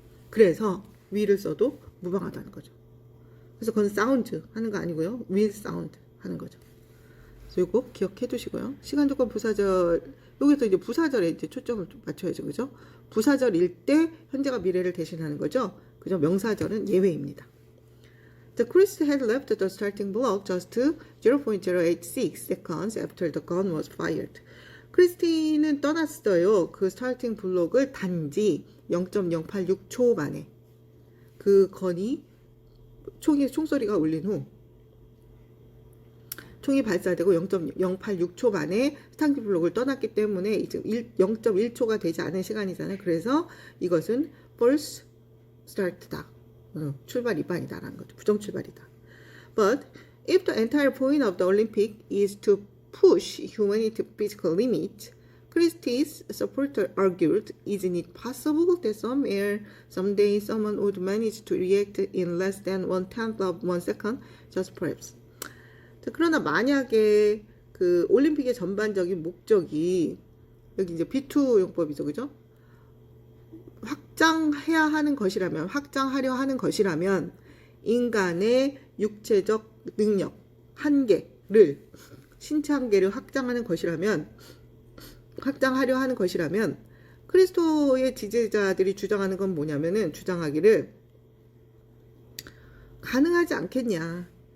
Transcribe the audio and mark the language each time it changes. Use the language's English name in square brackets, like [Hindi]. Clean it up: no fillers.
[Korean] 그래서 will을 써도 무방하다는 거죠. 그래서 그건 sound 하는 거 아니고요. [English] will sound [Korean] 하는 거죠. 그래서 이거 기억해 두시고요. 시간조건 부사절 여기서 이제 부사절에 이제 초점을 좀 맞춰야죠, 그죠? 부사절일 때 현재가 미래를 대신하는 거죠. 그죠? 명사절은 예외입니다. [English] The Chris had left the starting block just 0.086 seconds after the gun was fired. [Korean] 크리스티는 떠났어요. 그 스타팅 블록을 단지 0.086초 만에 그 건이 총소리가 울린 후 총이 발사되고 0.086초 만에 스타팅 블록을 떠났기 때문에 이제 0.1초가 되지 않은 시간이잖아요. 그래서 이것은 false start다. 출발 위반이다라는 거죠. 부정 출발이다. [English] But if the entire point of the Olympic is to push humanity to physical limit, Christie's supporter argued, isn't it possible that someday someone would manage to react in less than 1/10 of 1 second? Just perhaps. [Korean] 자, 그러나 만약에 그 올림픽의 전반적인 목적이 여기 이제 B2 용법이죠, 그죠? 확장해야 하는 것이라면, 확장하려 하는 것이라면 인간의 육체적 능력, 한계를, 신체 한계를 확장하는 것이라면, 확장하려 하는 것이라면 그리스도의 지지자들이 주장하는 건 뭐냐면은, 주장하기를 가능하지 않겠냐.